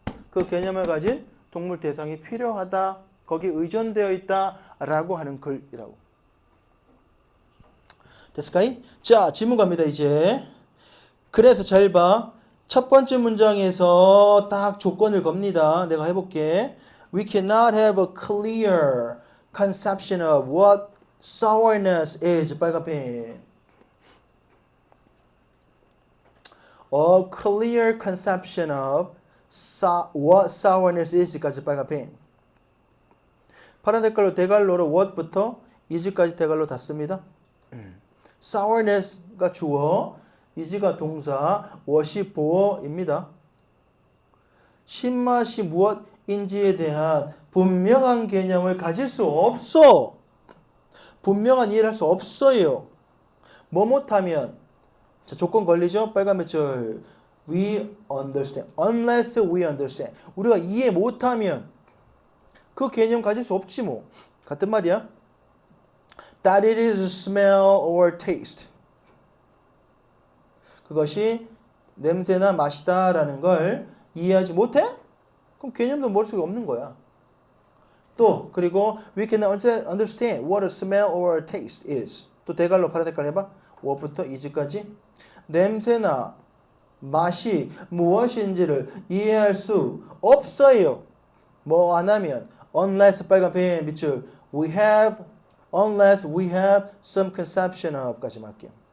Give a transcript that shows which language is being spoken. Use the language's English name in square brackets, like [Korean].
[Korean] 그 개념을 가진 동물 대상이 필요하다. 거기에 의존되어 있다. 라고 하는 글이라고. 됐을까요? 자, 질문 갑니다, 이제. 그래서 잘 봐. 첫 번째 문장에서 딱 조건을 겁니다. 내가 해볼게. [English] We cannot have a clear conception of what sourness is. [Korean] 빨간 펜. [English] A clear conception of what sourness is까지 [Korean] 빨간 펜. 파란 색깔로 대갈로로 what부터 is까지 대갈로 닫습니다. sourness가 주어, is가 동사, what이 보어입니다. 신맛이 무엇인지에 대한 분명한 개념을 가질 수 없어. 분명한 이해를 할 수 없어요. 뭐 못하면 자, 조건 걸리죠? 빨간 몇 줄. [English] We understand. Unless we understand. [Korean] 우리가 이해 못하면 그 개념 가질 수 없지 뭐. 같은 말이야. [English] That it is smell or taste. [Korean] 그것이 냄새나 맛이다라는 걸 이해하지 못해? 그럼 개념도 머릿속에 없는 거야. 또 그리고 [English] we can understand what a smell or a taste is. [Korean] 또 대갈로 파란 색깔 해봐. what부터 is까지. 냄새나 맛이 무엇인지를 이해할 수 없어요. 뭐 안 하면 unless 빨간 펜 밑줄 [English] unless we have some conception of [Korean] 까지 말게요.